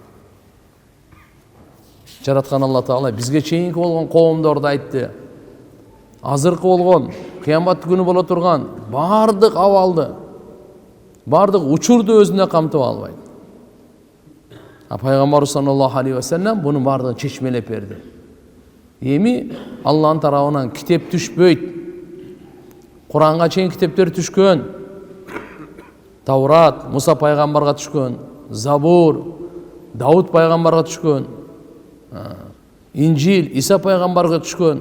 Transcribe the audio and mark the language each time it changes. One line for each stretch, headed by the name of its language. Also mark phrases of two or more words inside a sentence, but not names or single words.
Kyrgyz: Жараткан Алла Таала бизге чейинки болгон коомдорду айтты. Азыркы болгон, кыямат күнү боло турган бардык абалды, бардык учурду өзүнө камтып албайт. Пайгамбар
Arabic: صلى الله عليه وسلم
Kyrgyz: бунун бардыгын чечмелеп берди. Эми Алланын тарабынан китеп түшпөйт. Куранга чейин китептер түшкөн. Таврат Муса пайгамбарга түшкөн, Забур Дауд пайгамбарга түшкөн, Инжил Иса пайгамбарга түшкөн.